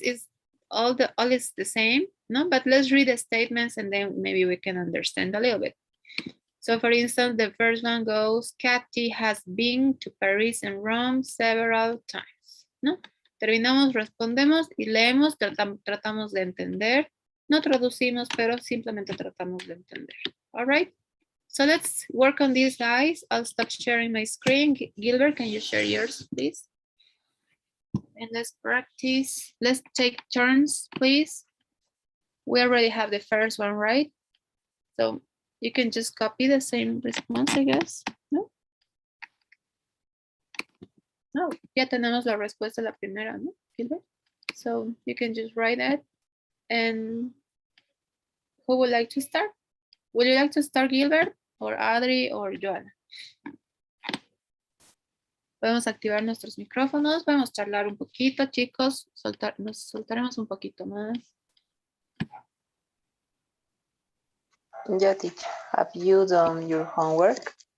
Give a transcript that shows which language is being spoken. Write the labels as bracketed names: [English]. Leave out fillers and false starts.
[English] Is all is the same, no? But let's read the statements and then maybe we can understand a little bit. So for instance, the first one goes, Katy has been to Paris and Rome several times, ¿no? [Spanish] Terminamos, respondemos y leemos, tratamos de entender. No traducimos, pero simplemente tratamos de entender. [English] All right? So let's work on these, guys. I'll stop sharing my screen. Gilbert, can you share yours, please? And let's practice. Let's take turns, please. We already have the first one, right? So you can just copy the same response, I guess. [Spanish] No, no, ya tenemos la respuesta a la primera, ¿no, Gilbert? [English] So you can just write it. And who would like to start? Would you like to start, Gilbert, or Adri, or Joana? [Spanish] Podemos activar nuestros micrófonos, vamos a charlar un poquito, chicos. Nos soltaremos un poquito más. [English] Yeah, teacher. Have you done your homework?